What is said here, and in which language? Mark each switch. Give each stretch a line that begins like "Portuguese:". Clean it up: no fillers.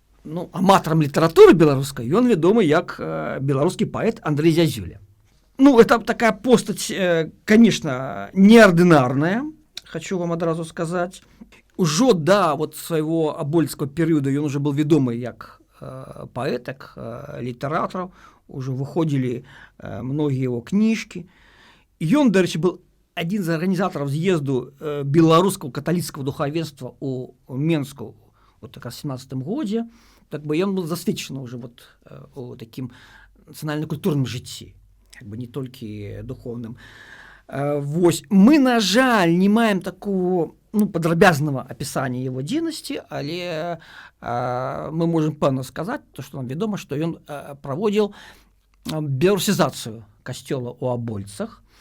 Belarusian: Ну, аматарам літаратуры беларускай ён вядомы як беларускі паэт Андрэй Зязюля.
Russian: Ну, это такая постаць, конечно, неординарная, хочу вам
Belarusian: адразу
Russian: сказать.
Belarusian: Ужо да вот свайго абольцкага перыяду ён уже был вядомы як паэт, як літаратар, уже выходзілі многія его кніжкі. Ён, дарэчы, был адзін з арганізатараў з'езду беларускага каталіцкага духавенства у Менску
Russian: вот как раз в 17 годзе.
Belarusian: Так бы ён был засведчаны уже вот у такім нацыянальна-культурным жыцці, как бы не толькі духовным. Вось мы, на жаль, не маем такого падрабязнага апісання его дзейнасці, але мы можем пэўна сказаць, то, што нам вядома, што ён праводзіў беларусізацыю касцёла ў Абольцах.